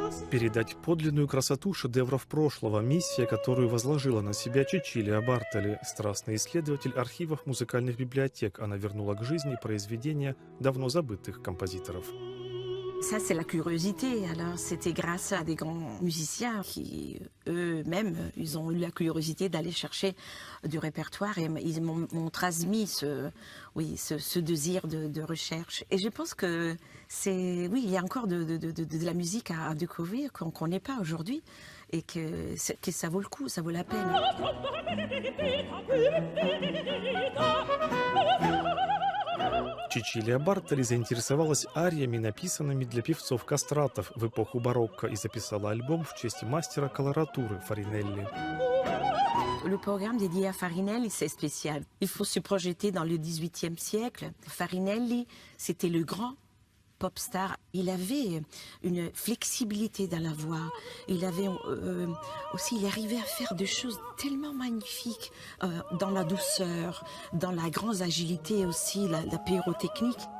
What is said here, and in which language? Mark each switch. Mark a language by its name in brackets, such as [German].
[Russian] Передать подлинную красоту шедевров прошлого – миссия, которую возложила на себя Чичилия Бартоли. Страстный исследователь архивов музыкальных библиотек, она вернула к жизни произведения давно забытых композиторов. [French] Ça, c'est la curiosité. Alors, c'était grâce à des grands musiciens qui, eux-mêmes, ils ont eu la curiosité d'aller chercher du répertoire et ils m'ont transmis ce désir de recherche. Et je pense que oui, il y a encore de la musique à découvrir qu'on ne connaît pas aujourd'hui et que ça vaut le coup, ça vaut la peine. [Russian] Чичилия Бартоли заинтересовалась ариями, написанными для певцов-кастратов в эпоху барокко, и записала альбом в честь мастера колоратуры Фаринелли. [French] Le programme dédié à Farinelli, c'est spécial. Il faut se projeter dans le XVIIIe siècle. Farinelli, c'était le grand pop star. Il avait une flexibilité dans la voix. Il avait aussi, il arrivait à faire des choses tellement magnifiques dans la douceur, dans la grande agilité aussi, la pyrotechnique.